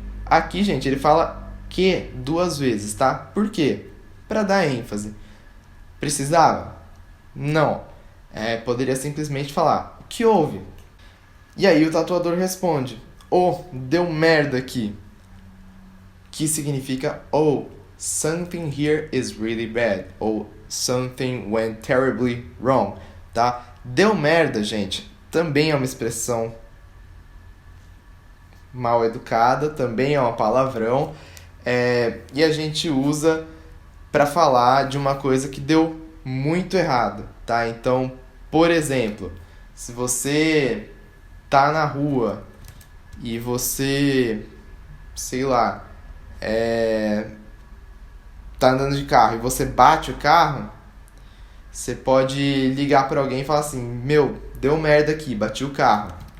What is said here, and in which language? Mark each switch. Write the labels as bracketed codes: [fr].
[pt] Aqui, gente, ele fala que 2 vezes, tá? Por quê? Para dar ênfase. Precisava? Não. Poderia simplesmente falar, o que houve? E aí o tatuador responde, deu merda aqui. Que significa, [en] something here is really bad. Ou something went terribly wrong, tá? [pt] Deu merda, gente, também é uma expressão mal educada, também é um palavrão, e a gente usa para falar de uma coisa que deu muito errado, tá? Então, por exemplo, se você tá na rua e você, sei lá, tá andando de carro e você bate o carro, você pode ligar para alguém e falar assim, meu, deu merda aqui, bati o carro.